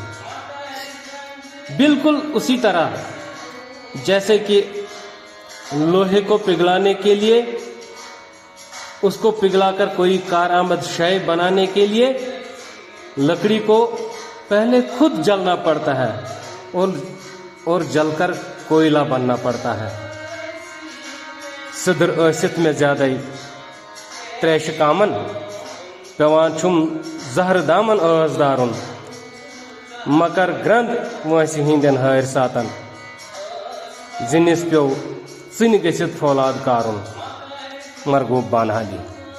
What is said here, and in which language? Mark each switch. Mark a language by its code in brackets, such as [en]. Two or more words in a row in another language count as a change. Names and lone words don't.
[ur] بالکل اسی طرح جیسے کہ لوہے کو پگھلانے کے لیے، اس کو پگھلا کر کوئی کارآمد شے بنانے کے لیے لکڑی کو پہلے خود جلنا پڑتا ہے اور جل کر کوئلہ بننا پڑتا ہے. [ks] صدر ٲسِتھ میں زیادہ تریش کامن پیوان چھم زہر دامن ٲس دارُن مکر گرند وٲنٛسہِ ہٕنٛدٮ۪ن ہٲرۍ ساتن زِنِس پیو ژٕنہِ گٔژھِتھ فولاد کارُن. مرغوب بانہالی.